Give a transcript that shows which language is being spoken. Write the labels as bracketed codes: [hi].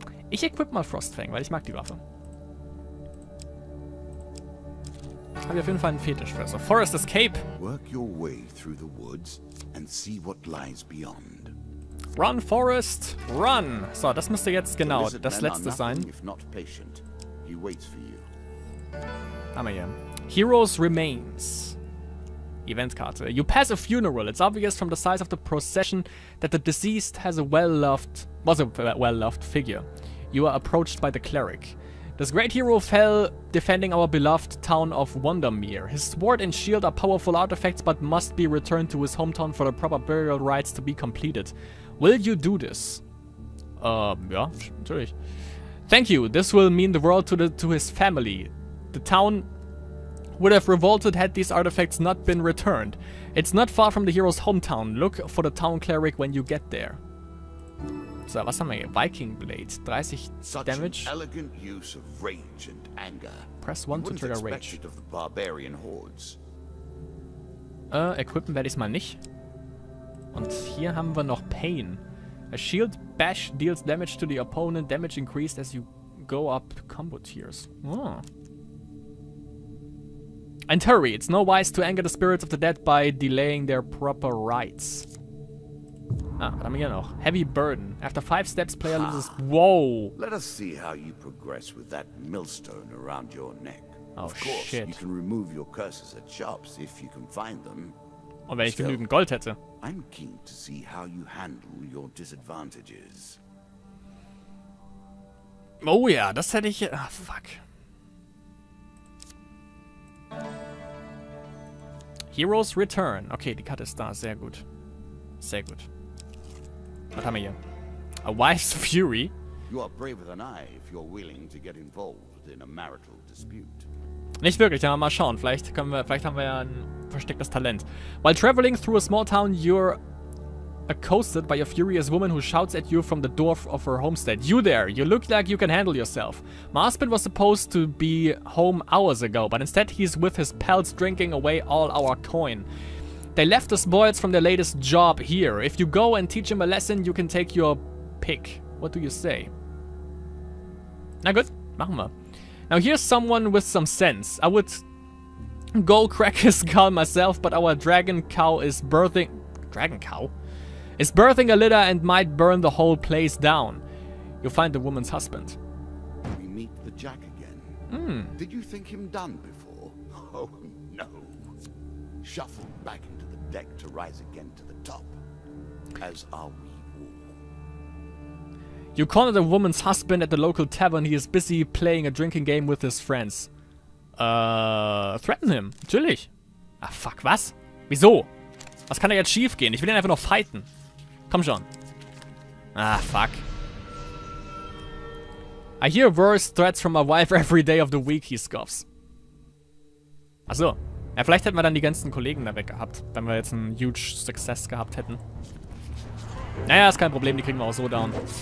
[de] Ich equip mal Frostfang, weil ich mag die Waffe. Habe ich auf jeden Fall einen Fetisch für. So, Forest Escape. [en] Work your way through the woods and see what lies beyond. Run, Forest, run. [de] So, das müsste jetzt genau das letzte sein. Haben wir hier. Heroes Remains. Eventkarte. [en] You pass a funeral. It's obvious from the size of the procession that the deceased was a well-loved figure. You are approached by the cleric. This great hero fell defending our beloved town of Wondermere. His sword and shield are powerful artifacts but must be returned to his hometown for the proper burial rites to be completed. Will you do this? [de] Ja, natürlich. [en] Thank you. This will mean the world to his family. The town would have revolted had these artifacts not been returned. It's not far from the hero's hometown. Look for the town cleric when you get there. [de] So, was haben wir hier? Viking Blade. 30 Damage. [en] Elegant use of rage and anger. Press 1 to trigger Rage. Of the barbarian hordes. [de] Equippen werde ich es mal nicht. Und hier haben wir noch Pain. [en] A shield bash deals damage to the opponent. Damage increased as you go up to combo tiers. Oh. And hurry, it's no wise to anger the spirits of the dead by delaying their proper rites. [de] Ah, was haben wir hier noch? [en] Heavy burden. After 5 steps, player loses... Whoa! Let us see how you progress with that millstone around your neck. Oh, of course, shit. You can remove your curses at shops if you can find them. [de] Und wenn ich genügend Gold hätte. [en] I'm keen to see how you handle your disadvantages. [de] Oh ja, das hätte ich... Ah, fuck. Heroes Return. Okay, die Karte ist da. Sehr gut. Sehr gut. Was haben wir hier? [en] A Wife's Fury. You are braver than I if you're willing to get involved in a marital dispute. [de] Nicht wirklich, aber mal schauen. Vielleicht haben wir ja ein verstecktes Talent. [en] While traveling through a small town, you're accosted by a furious woman who shouts at you from the door of her homestead. You there! You look like you can handle yourself. My husband was supposed to be home hours ago, but instead he's with his pals drinking away all our coin. They left the spoils from their latest job here. If you go and teach him a lesson, you can take your pick. What do you say? [de] Na gut, machen wir. [en] Now here's someone with some sense. I would go crack his skull myself, but our dragon cow is birthing... Dragon cow? Is birthing a litter and might burn the whole place down. You'll find the woman's husband. We meet the Jack again. Did you think him done before? Oh, no. Shuffle back into the deck to rise again to the top. As are we all. You corner the woman's husband at the local tavern. He is busy playing a drinking game with his friends. Threaten him. [de] Natürlich. Ah, fuck, was? Wieso? Was kann da jetzt schief gehen? Ich will ihn einfach noch fighten. Komm schon. Ah, fuck. [en] I hear worse threats from my wife every day of the week, he scoffs. [de] Achso. Ja, vielleicht hätten wir dann die ganzen Kollegen da weg gehabt, wenn wir jetzt einen [en] huge Success [de] gehabt hätten. Naja, ist kein Problem, die kriegen wir auch so down.